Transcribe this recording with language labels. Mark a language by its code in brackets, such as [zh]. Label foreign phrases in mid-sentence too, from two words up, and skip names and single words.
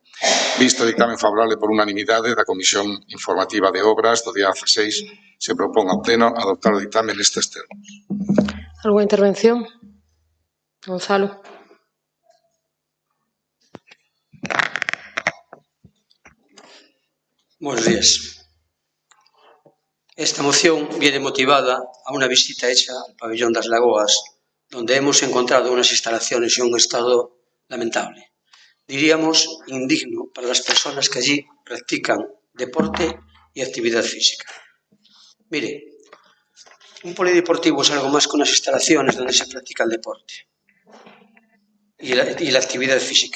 [gl] Visto o dictamen favorable por unanimidade da Comisión Informativa de Obras do día 16, se propón ao Pleno adoptar o dictamen nestes termos. [es] Alguna intervención? Gonzalo. Buenos días. Esta moción viene motivada a una visita hecha al pabellón das Lagoas, donde hemos encontrado unas instalaciones en un estado lamentable. Diríamos indigno para las personas que allí practican deporte y actividad física. Mire, un polideportivo es algo más que unas instalaciones donde se practica el deporte y la actividad física.